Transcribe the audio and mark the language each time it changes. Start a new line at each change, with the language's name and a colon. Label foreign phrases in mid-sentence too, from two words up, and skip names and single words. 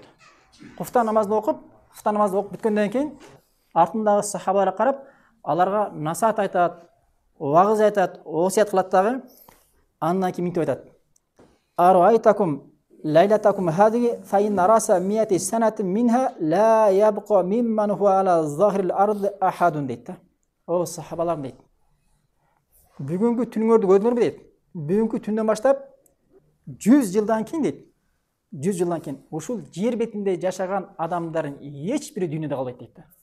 Kyrgyz: Куфтан намазды окуп бүткөндөн кийин артындагы сахабаларга карап, аларга насаат айтат, вагыз айтат, осият кылат дагы. Андан кийин мынтип айтат:
Arabic: "أرأيتكم ليلتكم هذه فإن رأس مائة سنة منها لا يبقى ممن هو على ظهر الأرض أحد"
Kyrgyz: дейт да. О сахабаларым дейт. Бүгүнкү түнүңөрдү көрдүңөрбү дейт. Бүгүнкү түндөн баштап 100 жылдан кийин дейт. 100 жылдан кийин ушул жер бетинде жашаган адамдардын эч бири дүйнөдө калбайт дейт да.